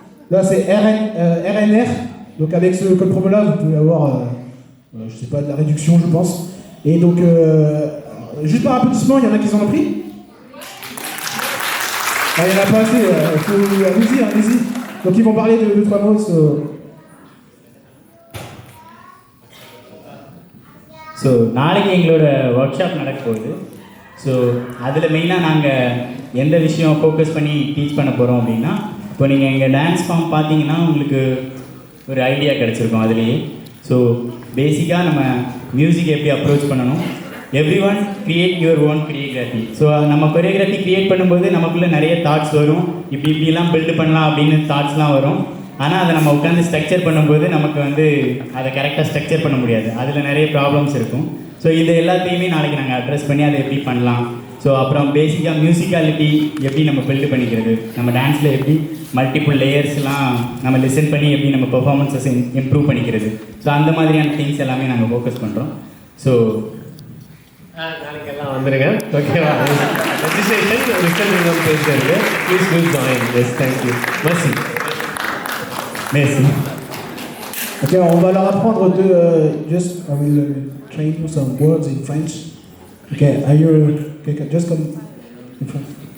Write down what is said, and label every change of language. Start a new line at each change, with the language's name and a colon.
French: Là c'est RNR. Donc avec ce code promo là, vous pouvez avoir, je sais pas, de la réduction je pense. Et donc, juste par applaudissement, il y en a qui en ont pris? Ah, il n'y en a pas assez, allez-y. Donc ils vont parler de 2-3 mots.
Tamil: So நாளைக்கு எங்களோட work shop நடக்க போகுது. So அதில் மெயினாக நாங்கள் எந்த விஷயம் focus பண்ணி டீச் பண்ண போகிறோம் அப்படின்னா, இப்போ நீங்கள் எங்கள் டான்ஸ் ஃபார்ம் பார்த்தீங்கன்னா உங்களுக்கு ஒரு ஐடியா கிடச்சிருக்கும் அதுலேயே. ஸோ பேசிக்காக நம்ம மியூசிக் எப்படி அப்ரோச் பண்ணணும்,
English: Everyone create your own choreography.
Tamil: So நம்ம கொரியோகிராஃபி க்ரியேட் பண்ணும்போது நமக்குள்ளே நிறைய தாட்ஸ் வரும், இப்படிலாம் பில்டு பண்ணலாம் அப்படின்னு தாட்ஸ்லாம் வரும். ஆனால் அதை நம்ம உட்காந்து ஸ்ட்ரக்சர் பண்ணும்போது நமக்கு வந்து அதை கரெக்டாக ஸ்ட்ரக்சர் பண்ண முடியாது, அதில் நிறைய ப்ராப்ளம்ஸ் இருக்கும். ஸோ இது எல்லாத்தையுமே நாளைக்கு நாங்கள் அட்ரஸ் பண்ணி அதை எப்படி பண்ணலாம். ஸோ அப்புறம் பேசிக்காக மியூசிக்காலிட்டி எப்படி நம்ம பில்டு பண்ணிக்கிறது, நம்ம டான்ஸில் எப்படி மல்டிபிள் லேயர்ஸ்லாம் நம்ம லிசன் பண்ணி எப்படி நம்ம பெர்ஃபார்மன்ஸஸ் இம்ப்ரூவ் பண்ணிக்கிறது. ஸோ அந்த மாதிரியான திங்ஸ் எல்லாமே நாங்கள் ஃபோக்கஸ் பண்ணுறோம். ஸோ நாளைக்கு எல்லாம் வந்துருங்க, ஓகேவா?
English: Registration result பேசுறது, please will join. Yes, thank you. மர்சி.
French: Merci.
English: Ok,
French: on va leur apprendre
English: I will train you some words in French. Ok, are you, just comme in French.